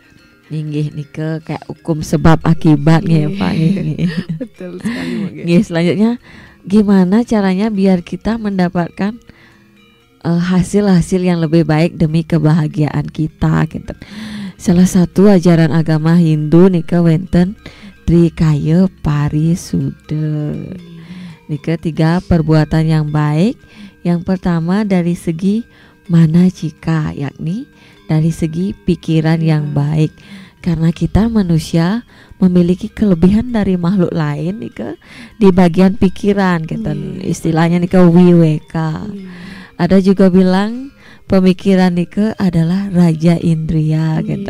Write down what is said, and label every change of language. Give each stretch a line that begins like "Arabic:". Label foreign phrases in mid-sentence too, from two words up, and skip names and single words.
Indonesian: Nika kayak hukum sebab akibatnya ya Pak. Betul sekali. Selanjutnya gimana caranya biar kita mendapatkan hasil-hasil yang lebih baik demi kebahagiaan kita gitu. Salah satu ajaran agama Hindu
Balinese: nika wenten
Indonesian: trikaya parisuda. Nika 3 perbuatan yang baik. Yang pertama dari segi manajika, yakni dari segi pikiran yang baik. Karena kita manusia memiliki kelebihan dari makhluk lain nika di bagian pikiran gitu. Istilahnya nika wiweka. Ada juga bilang pemikiran nika adalah raja indria gitu.